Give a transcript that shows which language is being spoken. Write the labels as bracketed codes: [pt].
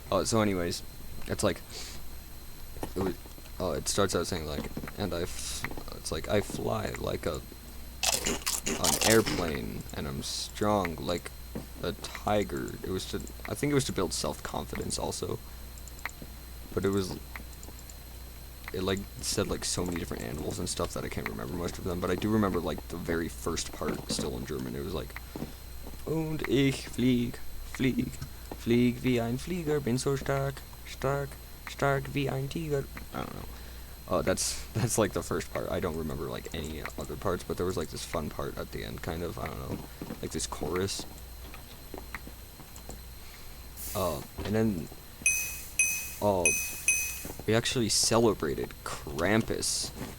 [en] So anyways, it's like, it starts out saying like, it's like, I fly like an airplane, and I'm strong like a tiger. I think it was to build self-confidence also. But it like said like so many different animals and stuff that I can't remember most of them, but I do remember like the very first part still in German. It was like, [de] Und ich flieg, flieg, flieg wie ein Flieger, bin so stark, stark, stark wie ein Tiger. [en] I don't know. That's like the first part. I don't remember like any other parts, but there was like this fun part at the end, kind of, I don't know, like this chorus. And then we actually celebrated Krampus.